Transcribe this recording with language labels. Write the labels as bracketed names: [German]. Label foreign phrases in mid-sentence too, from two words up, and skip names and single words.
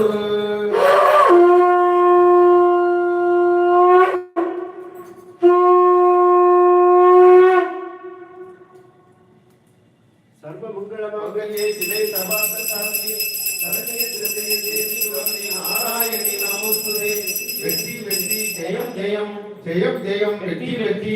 [Sanskrit] सर्वमंगलमांगल्ये शिवे सर्वार्थसाधिके शरण्ये त्र्यंबके देवी गौरी नारायणी नमोस्तुते [Tamil] வெற்றி வெற்றி ஜெயம் ஜெயம் ஜெயம் ஜெயம் வெற்றி வெற்றி